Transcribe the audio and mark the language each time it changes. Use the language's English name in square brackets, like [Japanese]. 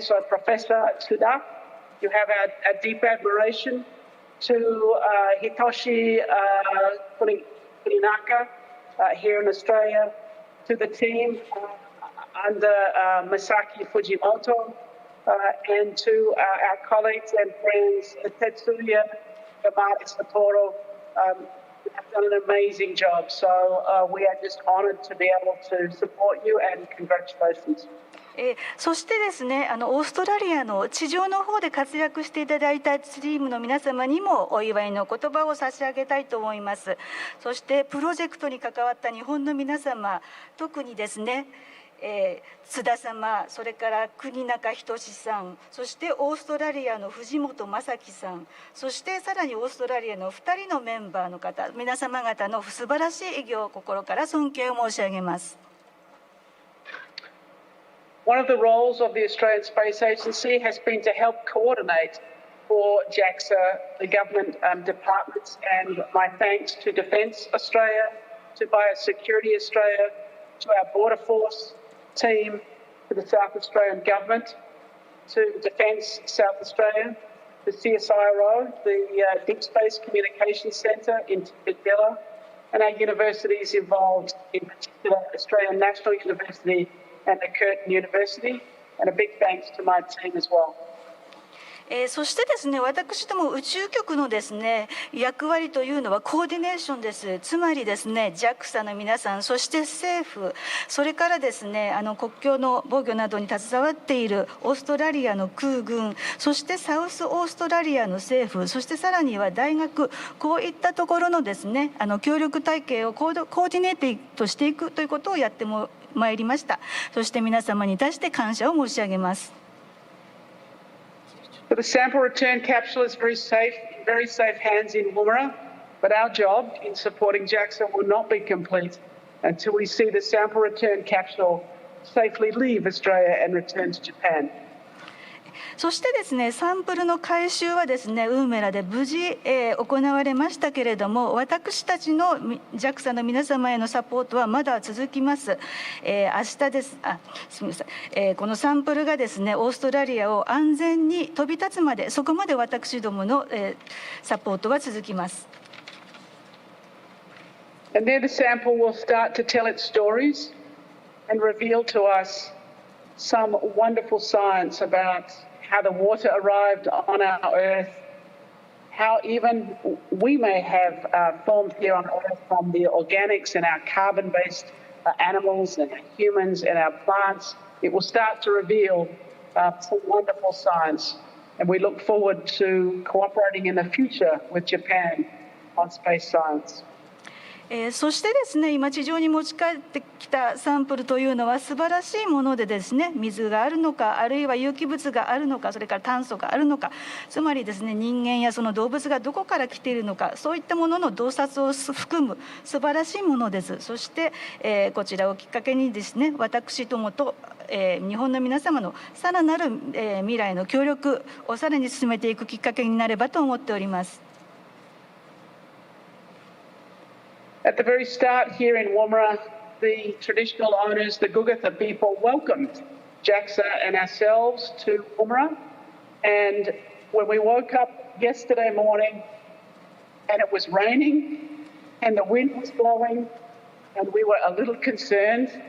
[English] So Professor Tsuda, you have a deep admiration to Hitoshi Kuninaka here in Australia, to the team under Masaki Fujimoto, and to our colleagues and friends, Tetsuya Yamada Sapporo. You have done an amazing job. So we are just honored to be able to support you, and congratulations. [Japanese] そしてですね、オーストラリアの地上の方で活躍していただいたチームの皆様にもお祝いの言葉を差し上げたいと思います。そしてプロジェクトに関わった日本の皆様、特にですね、津田様、それから国中仁さん、そしてオーストラリアの藤本正樹さん、そしてさらにオーストラリアの2人のメンバーの方、皆様方の素晴らしい偉業を心から尊敬を申し上げます。 [English] One of the roles of the Australian Space Agency has been to help coordinate for JAXA, the government departments, and my thanks to Defence Australia, to Biosecurity Australia, to our Border Force team, to the South Australian Government, to Defence South Australia, the CSIRO, the Deep Space Communications Centre in Tidbilla, and our universities involved, in particular Australian National University and the Curtin University, and a big thanks to my team as well. [Japanese] そしてですね、私ども宇宙局のですね、役割というのはコーディネーションです。つまりですね、JAXA の皆さん、そして政府、それからですね、国境の防御などに携わっているオーストラリアの空軍、そしてサウスオーストラリアの政府、そしてさらには大学、こういったところのですね、協力体系をコーディネートしていくということをやってまいりました。そして皆様に対して感謝を申し上げます。 [English] The sample return capsule is very safe hands in Woomera, but our job in supporting JAXA will not be complete until we see the sample return capsule safely leave Australia and return to Japan. [Japanese] そしてですね、サンプルの回収はですね、ウーメラで無事、行われましたけれども、私たちの JAXA の皆様へのサポートはまだ続きます。明日です。すみません。このサンプルがですね、オーストラリアを安全に飛び立つまで、そこまで私どもの、サポートは続きます。 [English] And there the sample will start to tell its stories and reveal to us some wonderful science about how the water arrived on our Earth, how even we may have formed here on Earth from the organics and our carbon-based animals and humans and our plants. It will start to reveal some wonderful science. And we look forward to cooperating in the future with Japan on space science. [Japanese] そしてですね、今地上に持ち帰ってきたサンプルというのは素晴らしいものでですね、水があるのか、あるいは有機物があるのか、それから炭素があるのか、つまりですね、人間やその動物がどこから来ているのか、そういったものの洞察を含む素晴らしいものです。そして、こちらをきっかけにですね、私どもと日本の皆様のさらなる未来の協力をさらに進めていくきっかけになればと思っております。 [English] At the very start here in Woomera, the traditional owners, the Gugitha people, welcomed JAXA and ourselves to Woomera. And when we woke up yesterday morning and it was raining and the wind was blowing and we were a little concerned,